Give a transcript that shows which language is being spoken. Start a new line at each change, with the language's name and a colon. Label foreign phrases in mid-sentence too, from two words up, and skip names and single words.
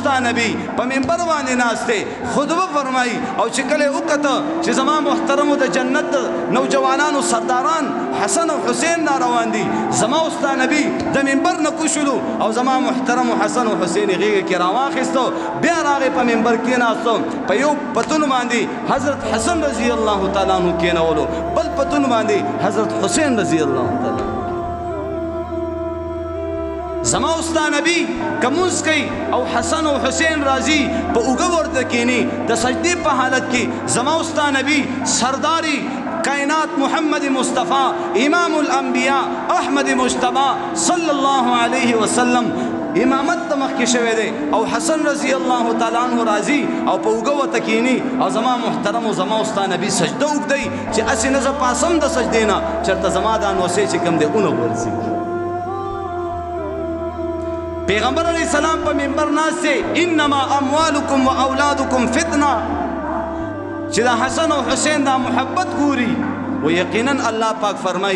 Pashto: ستا نبي په منبر باندې ناست دی خطبه فرمایي او چې کله یې وکته چې زما محترمو د جنت نوجوانانو سرداران حسن او حسین را روان دي زما او ستا نبي د منبر نه کوشلو او زما محترم حسن او حسین غیږه کې راواخیستو بیا راغی په منبر کېناستو په یو پتون باندې حضرت حسن
Arabic: رضی الله تعالی عنہ
Pashto: کېنولو بل پتون باندې حضرت حسین
Arabic: رضی الله تعالی
Pashto: زما او ستا نبي که مونځ کوي او حسن او حسین راځي په اوږه ورته کښېني د سجدې په حالت کې زما او ستا نبي سرداري کائنات محمد مصطفیٰ
Arabic: امام الانبیاء
Pashto: احمد مجتبی
Arabic: صلی الله علیه وسلم
Pashto: امامت ته مخکې شوی دی او حسن
Arabic: رضی الله تعالی عنہ
Pashto: راځي او په اوږه ورته کښېني او زما محترم او زما او ستا نبي سجده اوږدوي چې هسې نه زه پاسم د سجدې نه چېرته زما دا نوسې چې کوم دی اونه غورځي پیغمبر
Arabic: علیہ السلام
Pashto: په منبر ناست دی
Arabic: انما اموالکم و اولادکم فتنه
Pashto: چې دا حسن او حسین دا محبت ګوري و یقینا الله پاک فرمایي